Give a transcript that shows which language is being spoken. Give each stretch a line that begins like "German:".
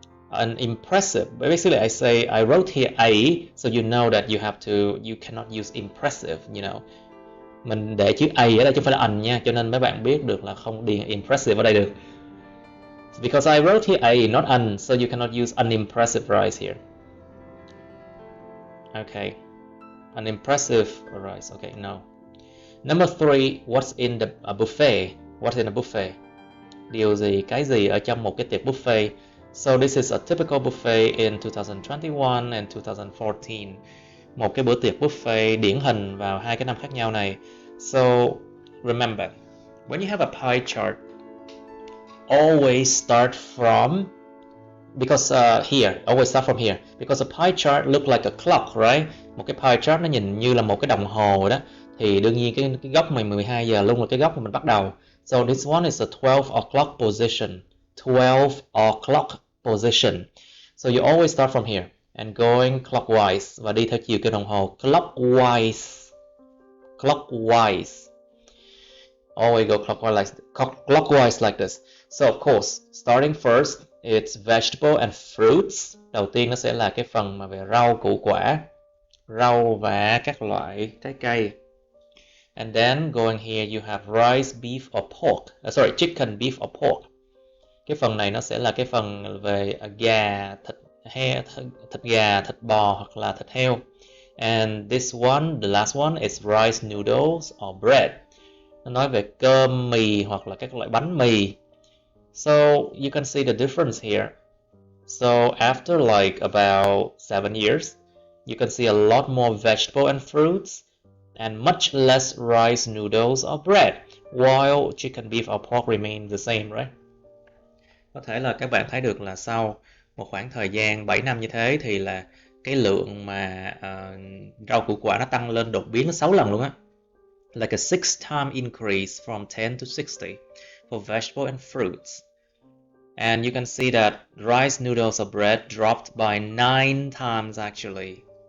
English: An impressive, basically I wrote here A, so you know that you cannot use impressive, you know.
Vietnamese: Mình để chữ A ở đây chứ không phải là an nha, cho nên mấy bạn biết được là không điền impressive ở đây được.
English: Because I wrote here A, not an, so you cannot use unimpressive rise here. Okay, unimpressive rise. Okay, no. Number 3, what's in the buffet? What's in a buffet?
Vietnamese: điều gì, cái gì ở trong một cái tiệc buffet.
English: So this is a typical buffet in 2021 and 2014.
Vietnamese: Một cái bữa tiệc buffet điển hình vào hai cái năm khác nhau này.
English: So remember, when you have a pie chart, always start from, because here, always start from here, because a pie chart look like a clock, right?
Vietnamese: Một cái pie chart nó nhìn như là một cái đồng hồ đó, thì đương nhiên cái góc mình 12 giờ luôn là cái góc mà mình bắt đầu.
English: So this one is a 12 o'clock position. 12 o'clock position. So you always start from here and going clockwise,
Vietnamese: và đi theo chiều kim đồng hồ
English: clockwise. Clockwise. Always go clockwise like this. So of course, starting first, it's vegetable and fruits.
Vietnamese: Đầu tiên nó sẽ là cái phần mà về rau củ quả, rau và các loại trái cây.
English: And then going here you have rice, beef or pork. Chicken, beef or pork.
Vietnamese: Cái phần này nó sẽ là cái phần về gà, thịt gà, thịt bò hoặc là thịt heo.
English: And this one, the last one, is rice, noodles or bread.
Vietnamese: Nó nói về cơm, mì hoặc là các loại bánh mì.
English: So you can see the difference here. So after like about 7 years, you can see a lot more vegetable and fruits and much less rice, noodles or bread, while chicken, beef or pork remain the same, right?
Vietnamese: Có thể là các bạn thấy được là sau một khoảng thời gian 7 năm như thế thì là cái lượng mà rau củ quả nó tăng lên đột biến 6 lần luôn á.
English: Like a 6-time increase from 10 to 60 for vegetable and fruits. And you can see that rice, noodles or bread dropped by 9 times actually.